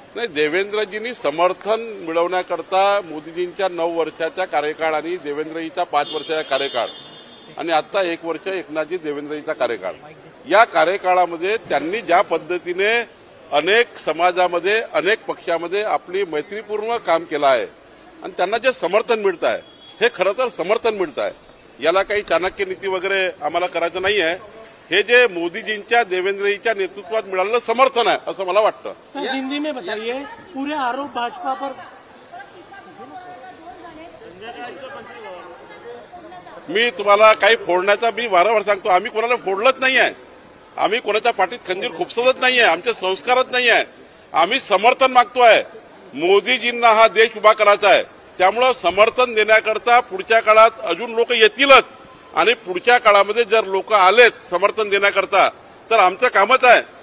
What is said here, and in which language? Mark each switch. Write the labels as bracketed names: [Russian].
[Marathi] नाही, देवेंद्रजींनी समर्थन मिळवण्याकरता मोदीजींच्या 9 वर्षाचा कार्यकाळ आणि देवेंद्रजीचा 5 वर्षाचा कार्यकाळ आणि आता 1 वर्ष एकनाथजी देवेंद्रजीचा कार्यकाळ, या कार्यकाळामध्ये त्यांनी ज्या पद्धतीने अनेक समाजामध्ये अनेक पक्षामध्ये आपली मैत्रीपूर्ण काम केलं आहे आणि त्यांना जे समर्थन मिळत आहे हे खरं तर समर्थन मिळत आहे. याला काही चाणक्य नीती वगैरे आम्हाला करायचं नाही आहे. हे जे मोदीजींच्या देवेंद्रजीच्या नेतृत्वात मिळालेलं समर्थन आहे असं मला वाटतं. [Hindi] सर, हिंदी में बताइए, पूरे आरोप भाजपा पर. [Marathi] मी तुम्हाला काही फोडण्याचा मी वारंवार सांगतो, आम्ही कोणाला फोडलंच नाही आहे. आम्ही कोणाच्या पाठीत खंजीर खुपसतच नाही आहे. आमचे संस्कारच नाही आहे. आम्ही समर्थन मागतोय. मोदीजींना हा देश उभा करायचा आहे. त्यामुळं समर्थन देण्याकरता पुढच्या काळात अजून लोक येतीलच आणि पुढच्या काळामध्ये जर लोक आलेत समर्थन देण्याकरता तर आमचं कामच आहे.